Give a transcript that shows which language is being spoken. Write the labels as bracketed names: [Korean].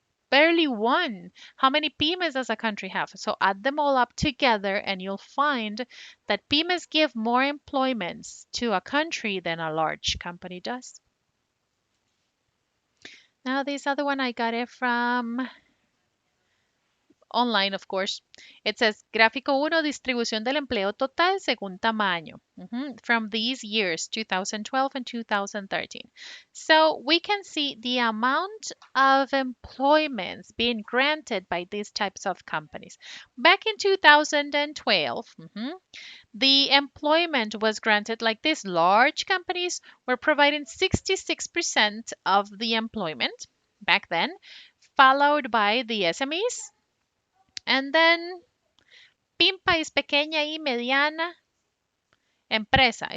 [English] Barely one. How many pymes does a country have? So add them all up together and you'll find that pymes give more employments to a country than a large company does. Now this other one I got it from online, of course. It says [Spanish] Gráfico uno, distribución del empleo total según tamaño. [English] From these years, 2012 and 2013. So we can see the amount of employments being granted by these types of companies. Back in 2012, the employment was granted like this. Large companies were providing 66% of the employment back then, followed by the SMEs, and then PIMPA is pequeña y mediana empresa.